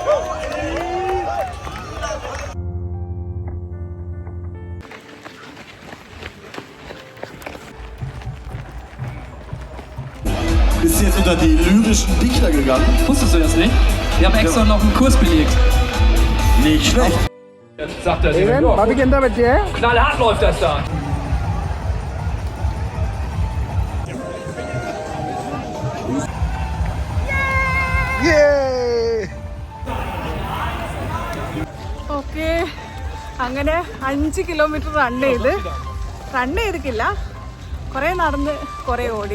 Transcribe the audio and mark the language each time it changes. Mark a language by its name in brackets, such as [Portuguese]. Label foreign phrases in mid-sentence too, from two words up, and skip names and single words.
[German] Ist jetzt unter die lyrischen Dichter gegangen. Wusstest du das nicht? Wir haben extra noch einen Kurs belegt. Nicht schlecht. Jetzt sagt er sich, knallhart läuft das da. [Malayalam] ഓക്കെ, അങ്ങനെ 5 കിലോമീറ്റർ റൺ ചെയ്തിട്ടില്ല, കുറേ നടന്ന് കുറേ ഓടി.